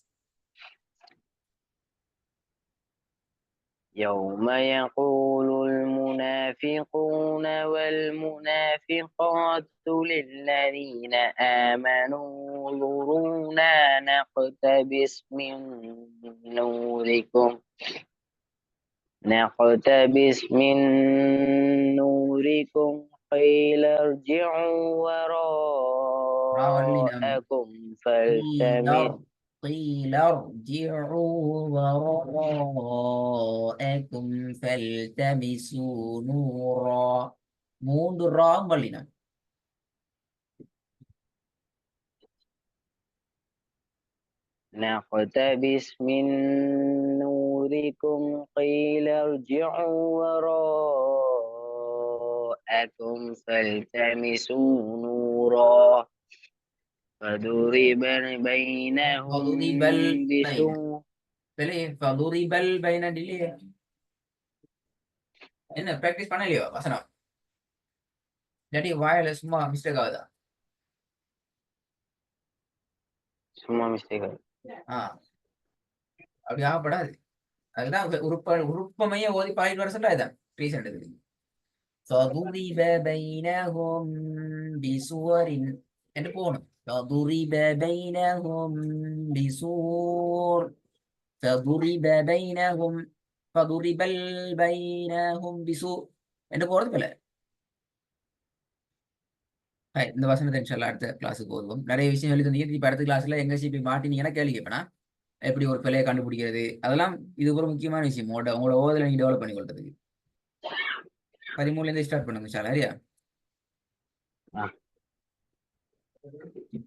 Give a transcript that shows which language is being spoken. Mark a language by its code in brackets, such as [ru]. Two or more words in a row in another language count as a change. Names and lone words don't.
[ar] يوم يقول المنافقون والمنافقات للذين آمنوا انظرونا نقتبس من نوركم قيل ارجعوا وراءكم فالتمسوا قيل ارجعوا وراءكم فالتمسوا نورا. [ta] மூன்று ராம் வல்லினம். [ar] نقتبس من نوركم قيل ارجعوا وراءكم فالتمسوا نورا فضرب بينهم [ta] என்ன பிராக்டிஸ் பண்ணலையோ வசனம்? இல்லாட்டி வாயில சும்மா மிஸ்டேக் ஆகுதா? சும்மா மிஸ்டேக் ஆகுது. அப்படி ஆகப்படாது. அதுதான் உறுப்பமைய ஓதி பாயிட்டு வர சொல்ல. இதான் ரீசெண்ட் இது. [ar] فضرب بينهم بسور [ta] என்று போகணும். [ar] فضرب بينهم بسور فضرب بينهم فضرب بينهم بسور [ta] என்று போறது போல. இந்த வசனத்தை இன்ஷால்லா அடுத்த கிளாஸுக்கு போதும். நிறைய விஷயம் சொல்லி தந்தீங்க. இப்ப அடுத்த கிளாஸ்ல எங்க போய் மாட்டினீங்கன்னா கேள்வி கேட்பேனா, எப்படி ஒரு பிள்ளையை கண்டுபிடிக்கிறது, அதெல்லாம் இது ஒரு முக்கியமான விஷயம். உங்களோட ஓதலை நீங்க டெவலப் பண்ணி கொள்றதுக்கு 13 ஸ்டார்ட் பண்ணுங்க.